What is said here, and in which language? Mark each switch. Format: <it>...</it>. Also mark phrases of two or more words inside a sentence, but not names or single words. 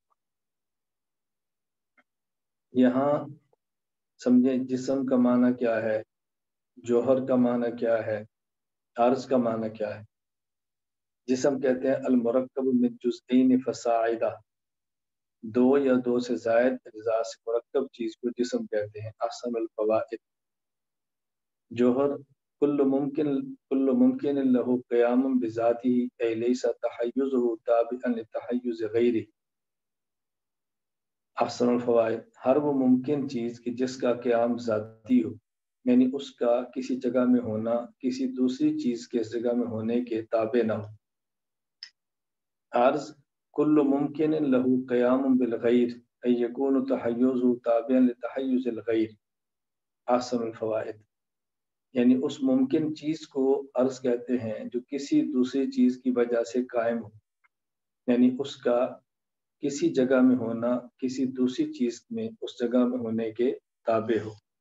<ur>یہاں سمجھیں جسم کا معنی کیا ہے، جوہر کا معنی کیا ہے، عرض کا معنی کیا ہے۔ جسم کہتے ہیں</ur> <ar>المرکب من جزئین فصاعدہ،</ar> <ur>2 یا 2 سے زائد اجزاء سے مرکب چیز کو جسم کہتے ہیں۔</ur> <ar>احسن الفوائد، جوہر کل ممکن له قیام بذاته ای لیس تحیزه تابعا لتحیز غیره۔ احسن الفوائد،</ar> <ur>ہر وہ ممکن چیز کہ جس کا قیام ذاتی ہو، یعنی اس کا کسی جگہ میں ہونا کسی دوسری چیز کے اس جگہ میں ہونے کے تابع نہ ہو۔</ur> <ar>عرض کل ممکن له قیام بالغیر ای یکون تحیزه تابعا لتحیز الغیر۔ احسن الفوائد،</ar> <ur>یعنی اس ممکن چیز کو عرض کہتے ہیں جو کسی دوسری چیز کی وجہ سے قائم ہو، یعنی اس کا کسی جگہ میں ہونا کسی دوسری چیز میں اس جگہ میں ہونے کے تابع ہو۔</ur>